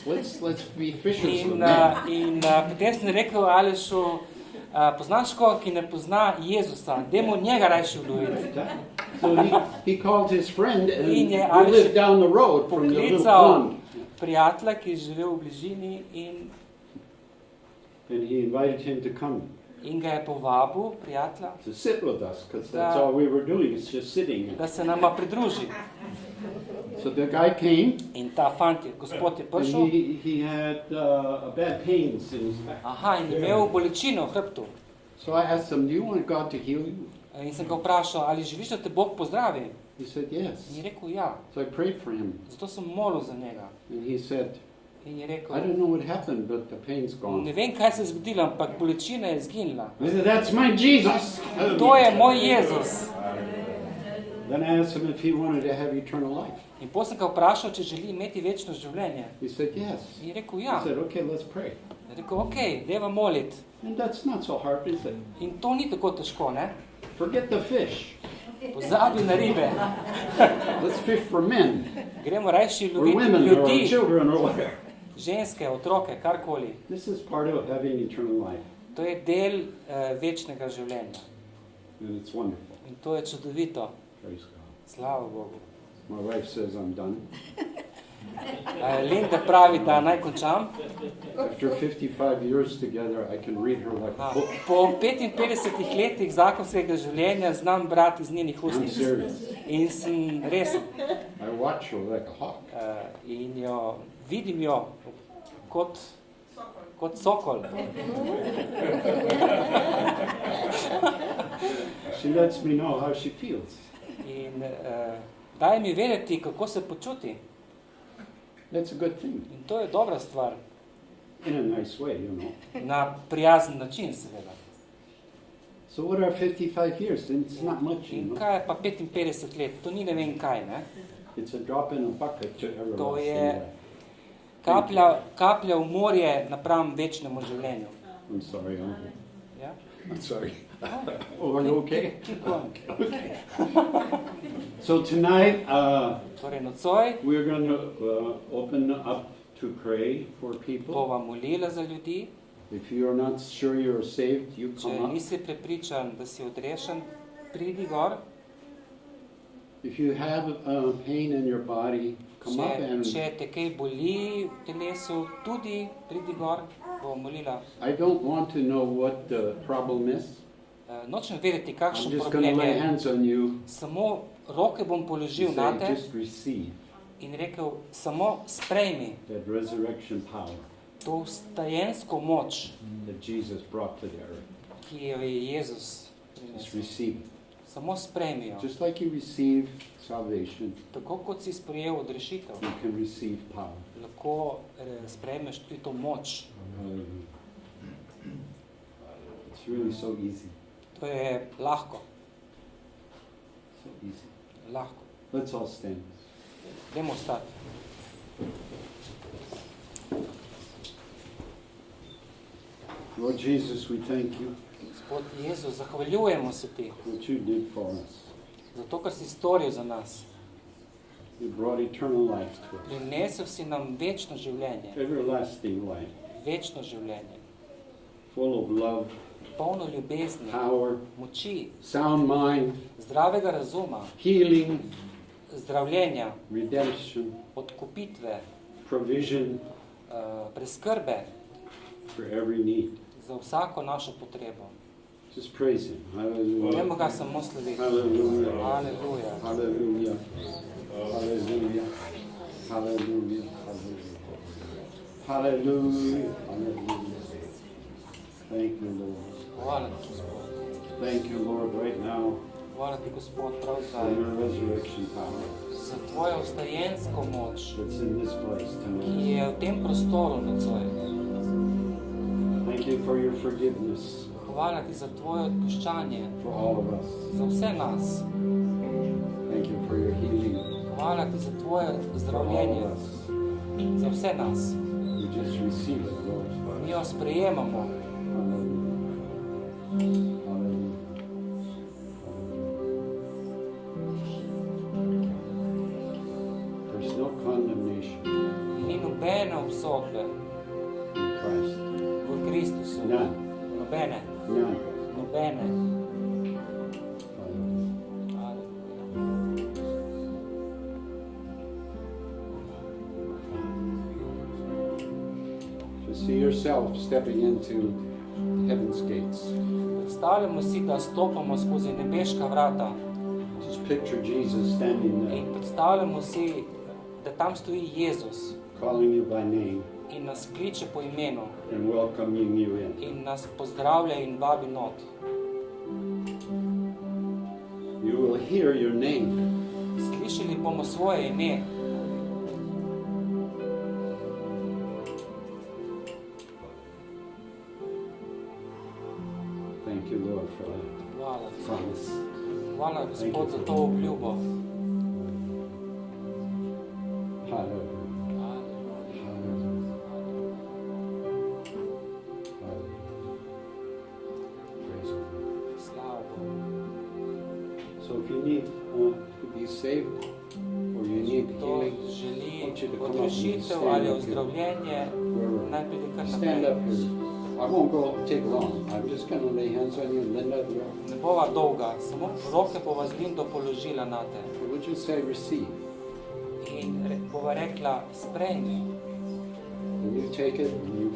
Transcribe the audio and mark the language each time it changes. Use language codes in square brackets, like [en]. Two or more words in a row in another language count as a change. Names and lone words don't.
[en] Let's be fishers with them. [sl] Potem sem rekel Alešu, poznaš koga, ki ne pozna Jezusa, dajmo njega rajši uloviti. [en] So he called his friend and [sl] In [en] we [sl] je Ališ [en] lived down the road from the little [sl] poklical [en] pond. [sl] prijatelja, ki je živel v bližini [en] And he invited him to come [sl] in ga je povabil, prijatelja, [en] to sit with us, because that's all we were doing, is just sitting. [sl] da se nama pridruži. [en] So the guy came, [sl] In ta fant, gospod je [en] and [sl] prišel, [en] he had bad pains in his back. [sl] aha, in imel bolečino v hrbtu. [en] So I asked him, do you want God to heal you? [sl] In sem ga vprašal, ali želiš, da te Bog pozdravi? [en] He said, yes. [sl] In je rekel, ja. [en] So I prayed for him, [sl] Zato sem molil za njega. [en] and he said, [sl] In je rekel, [en] I don't know what happened, but the pain's [sl] ne [en] gone. [sl] vem, kaj se je zgodilo, ampak bolečina je izginila. [en] I said, that's my Jesus. [sl] To je moj Jezus. [en] Then I asked him if he wanted to have eternal life. [sl] In potem sem ga vprašal, če želi imeti večno življenje. [en] He said, yes. [sl] In je rekel, [en] I [sl] ja. [en] said, okay, let's pray. [sl] Je rekel, okej, dajva moliti. [en] And that's not so hard, is it? [sl] In to ni tako težko, ne? [en] Forget the fish. [sl] Pozabi na ribe. [en] Let's fish for men, [sl] Gremo rajši [en] or [sl] loviti [en] women, or [sl] ljudi, [en] children, or whatever. [sl] ženske, otroke, karkoli. [en] This is part of having eternal life, [sl] To je del večnega življenja. [en] and it's wonderful. [sl] In to je čudovito. [en] Praise God. [sl] Slava Bogu. [en] My wife says I'm done. [sl] Linda pravi, da naj končam. [en] After 55 years together, I can read her like a book. [sl] Po 55 letih zakonskega življenja znam brati iz njenih [en] I'm [sl] ustnic. [en] serious. [sl] In sem resen. [en] I watch her like a hawk. [sl] In jo vidim jo kot sokol. [en] She lets me know how she feels. [sl] In daje mi vedeti, kako se počuti. [en] That's a good thing, [sl] In to je dobra stvar. [en] in a nice way, you know. [sl] Na prijazen način, seveda. [en] So what are 55 years? It's not much, you [sl] In [en] know. [sl] kaj je pa 55 let? To ni ne vem kaj, ne? [en] It's a drop in a bucket to everlasting [sl] je- [en] life. [sl] Kaplja v morje napram večnemu življenju. [en] I'm sorry, [sl] Ja? [en] I'm sorry. Oh, are you okay? Keep going. So tonight, [sl] Torej, nocoj [en] we're going to open up to pray for people. [sl] bova molila za ljudi. [en] If you're not sure you're saved, you [sl] Če [en] come up. [sl] nisi prepričan, da si odrešen, pridi gor. [en] If you have pain in your body, come up and [sl] Če te kaj boli v telesu, tudi pridi gor, bova molila. [en] I don't want to know what the problem is. [sl] Nočem vedeti, [en] I'm [sl] kakšen [en] just going to [sl] problem [en] lay [sl] je. [en] hands on you [sl] Samo roke bom položil [en] and [sl] na [en] say, [sl] te [en] just receive [sl] in rekel, samo sprejmi [en] that resurrection power [sl] to vstajensko moč, [en] that Jesus brought to the earth. [sl] ki jo je Jezus [en] Just [sl] prinesel. [en] receive it. [sl] Samo sprejmi jo. [en] Just like you receive salvation, [sl] Tako kot si sprejel odrešitev, [en] you can receive power. [sl] lahko sprejmeš tudi to moč. [en] It's really so easy. [sl] To je lahko, [en] So easy. [sl] lahko. [en] Let's all stand. [sl] Dajmo stati. [en] Lord Jesus, we thank you [sl] Gospod Jezus, zahvaljujemo se ti, [en] what you did for us. [sl] zato ker si storil za nas. [en] You brought eternal life to us. [sl] Prinesel si nam večno življenje, [en] Everlasting life, [sl] večno življenje, [en] full of love, [sl] polno ljubezni, [en] power, [sl] moči, [en] sound mind, [sl] zdravega razuma, [en] healing, [sl] zdravljenja, [en] redemption, [sl] odkupitve, [en] provision [sl] preskrbe [en] for every need. [sl] za vsako našo potrebo. [en] Just praise Him. Hallelujah. [sl] Dajmo ga samo slaviti. [en] Hallelujah. [sl] Aleluja. [en] Hallelujah. Hallelujah. Hallelujah. Hallelujah. Hallelujah. Thank you, Lord. [sl] Hvala ti, Gospod. [en] Thank you, Lord, right now [sl] Hvala ti, Gospod, prav [en] for [sl] zdaj, [en] your resurrection power [sl] za tvojo vstajensko moč, [en] that's in this place [sl] ki [en] tonight. [sl] je v tem prostoru nocoj. [en] Thank you for your forgiveness [sl] Hvala ti za tvoje odpuščanje, [en] for all of us. [sl] za vse nas. [en] Thank you for your healing [sl] Hvala ti za tvoje [en] for all [sl] zdravljenje, [en] of us. [sl] za vse nas. [en] We just receive it, Lord. [sl] Mi jo sprejemamo. [en] Hallelujah. Hallelujah. There's no condemnation [sl] Ni nobene obsodbe [en] in Christ. [sl] v Kristusu. [en] None. [sl] Nobene. [en] None. [sl] Nobene. [en] Hallelujah. To see yourself stepping into heaven's gates. [sl] Predstavljamo si, da stopamo skozi nebeška vrata [en] Just picture Jesus standing there, [sl] in predstavljamo si, da tam stoji Jezus [en] calling you by name [sl] in nas kliče po imenu [en] and welcoming you in. [sl] in nas pozdravlja in vabi not. [en] You will hear your name. [sl] Slišali bomo svoje ime. [en] Thank you, Lord, for that [sl] Hvala, [en] promise. [sl] hvala Gospod za to obljubo. [en] Hallelujah. Hallelujah. Hallelujah. Praise the Lord. [sl] Slava Bogu. [en] So if you need to be saved or you need [sl] To [en] healing, [sl] želi [en] want you to come up and [sl] odrešitev [en] stand [sl] ali [en] up here. [sl] ozdravljenje, [en] Wherever. [sl] naj pride kar [en] Stand [sl] naprej. [en] up here. I won't take long. I'm just going to lay hands on you, Linda. [sl] Ne bova dolga, samo roke bova z Lindo položila na te. [en] Would you say receive? [sl] In bova rekla, sprejmi. [en] And you take it and you go